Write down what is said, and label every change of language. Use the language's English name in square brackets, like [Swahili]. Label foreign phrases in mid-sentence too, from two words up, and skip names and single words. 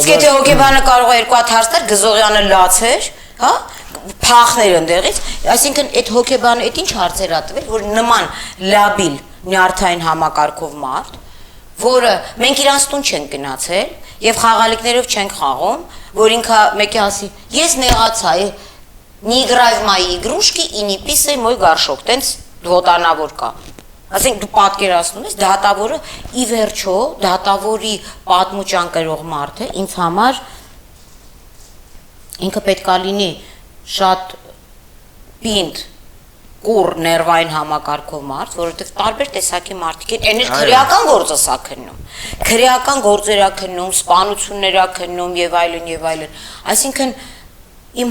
[Armenian] Իսկ եթե հոգեբանը կարող է 2 հատ հարցեր, Գզողյանը լաց էր, հա, փախներ ընդեղից, այսինքն այդ հոգեբանը այդ ինչ հարցեր ա տվել, որ նման լաբիլ նյարդային համակարգով մարդ, որը մենք իրանց տուն չենք գնացել եւ խաղալիքներով չենք խաղում, որ ինքը մեկի ասի, ես նեղացա, [Russian] не играй в мои игрушки и не писай мой горшок, [Armenian] տենց դոտանավոր կա Ասենք դու պատկերացնում ես դատավորը ի վերջո դատավորի պատմուճան կրող մարդը ինձ համար ինքը պետք է լինի շատ պինդ կուր ներվային համակարգով մարդ, որովհետև տարբեր տեսակի մարդիկ են, այն էլ քրեական գործը սա քննում, քրեական գործեր ա քննում, սպանություններ ա քննում եւ այլն, այսինքն Իմ